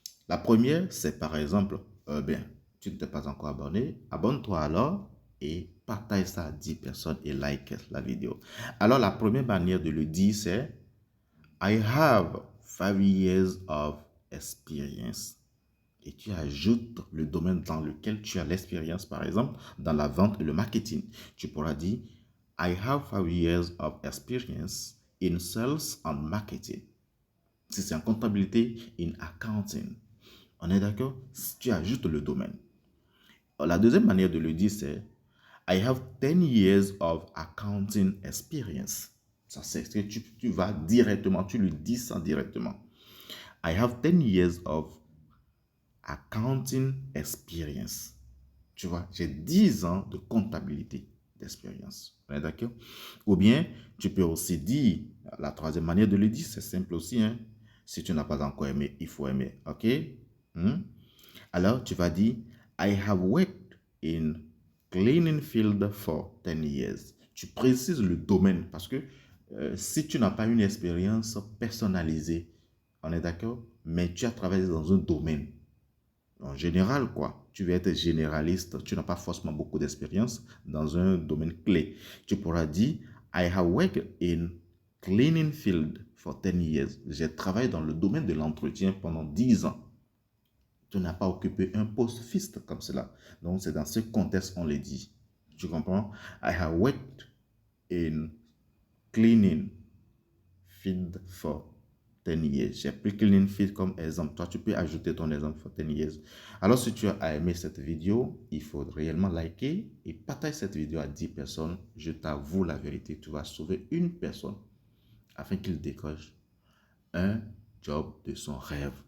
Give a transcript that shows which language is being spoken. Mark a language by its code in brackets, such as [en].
[fr] La première, c'est par exemple, tu ne t'es pas encore abonné, abonne-toi alors et partage ça à 10 personnes et like la vidéo. Alors, la première manière de le dire, c'est [en] I have 5 years of experience. [fr] Et tu ajoutes le domaine dans lequel tu as l'expérience, par exemple, dans la vente et le marketing. Tu pourras dire, [en] I have 5 years of experience in sales and marketing. [fr] Si c'est en comptabilité, [en] in accounting. [fr] On est d'accord? Tu ajoutes le domaine. La deuxième manière de le dire, c'est [en] I have 10 years of accounting experience. [fr] Ça, c'est que tu vas directement, tu lui dis ça directement. [en] I have 10 years of accounting experience. [fr] Tu vois, j'ai 10 ans de comptabilité d'expérience. D'accord? Ou bien, Tu peux aussi dire, la troisième manière de le dire, c'est simple aussi, hein. Si tu n'as pas encore aimé, il faut aimer, ok? Hmm? Alors, tu vas dire, [en] I have worked in cleaning field for 10 years. [fr] Tu précises le domaine parce que si tu n'as pas une expérience personnalisée, on est d'accord, mais tu as travaillé dans un domaine, en général, quoi. Tu veux être généraliste, tu n'as pas forcément beaucoup d'expérience dans un domaine clé. Tu pourras dire, [en] I have worked in cleaning field for 10 years. [fr] J'ai travaillé dans le domaine de l'entretien pendant 10 ans. Tu n'as pas occupé un poste fixe comme cela. Donc, c'est dans ce contexte qu'on le dit. Tu comprends? [en] I have worked in cleaning field for 10 years. [fr] J'ai pris cleaning field comme exemple. Toi, tu peux ajouter ton exemple [en] for 10 years. [fr] Alors, si tu as aimé cette vidéo, il faut réellement liker et partager cette vidéo à 10 personnes. Je t'avoue la vérité, tu vas sauver une personne afin qu'il décroche un job de son rêve.